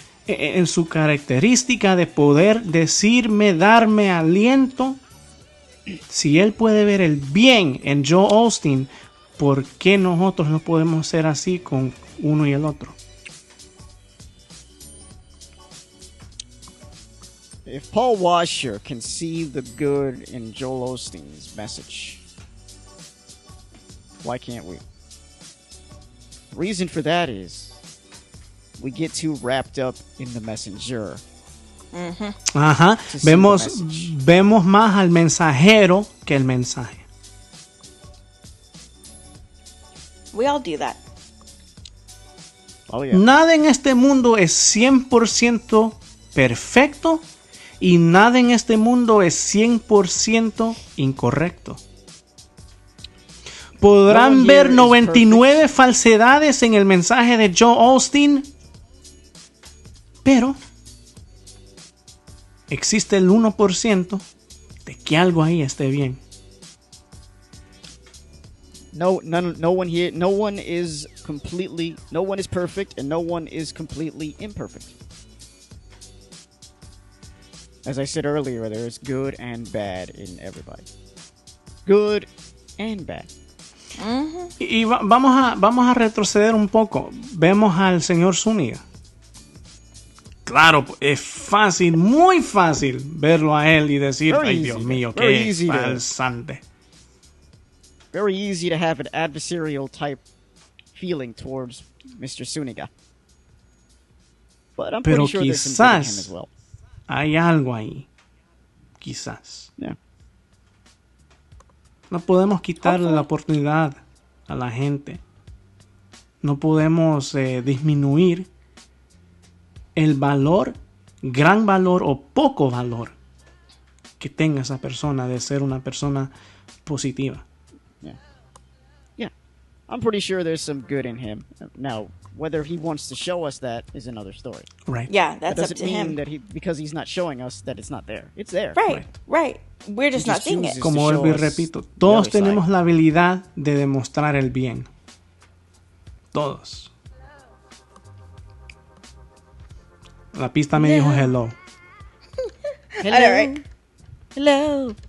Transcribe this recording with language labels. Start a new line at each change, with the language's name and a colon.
Spanish: en su característica de poder decirme, darme aliento, si él puede ver el bien en Joel Osteen, ¿por qué nosotros no podemos ser así con uno y el otro?
English: If Paul Washer can see the good in Joel Osteen's message, why can't we? The reason for that is we get too wrapped up in the messenger. Ajá.
Spanish: Vemos más al mensajero que el mensaje.
English: We all do that. Oh, yeah.
Spanish: Nada en este mundo es 100% perfecto y nada en este mundo es 100% incorrecto. Podrán ver 99 falsedades en el mensaje de Joel Osteen, pero existe el 1% de que algo ahí esté bien.
English: No one here, no one is perfect, and no one is completely imperfect. As I said earlier, there is good and bad in everybody. Good and bad.
Spanish: Y vamos a retroceder un poco. Vemos al señor Zúñiga. Claro, es fácil, muy fácil verlo a él y decir, ay Dios mío, qué falsante.
English: Very easy to have an adversarial type feeling towards Mr. Zúñiga. But I'm
Spanish: Pero
English: pretty sure there's some good in him as well.
Spanish: Hay algo ahí. Quizás.
English: Yeah.
Spanish: No podemos quitarle la oportunidad a la gente. No podemos disminuir el valor, gran valor o poco valor que tenga esa persona de ser una persona positiva.
English: Yeah. I'm pretty sure there's some good in him. Now, whether he wants to show us that is another story. Right. Yeah, that's that up to doesn't mean him. that because he's not showing us that it's not there. It's there. Right. We're just not seeing it.
Spanish: Como vuelvo y repito, todos tenemos la habilidad de demostrar el bien. Todos. La pista me dijo hello.
English: Hello. Hello.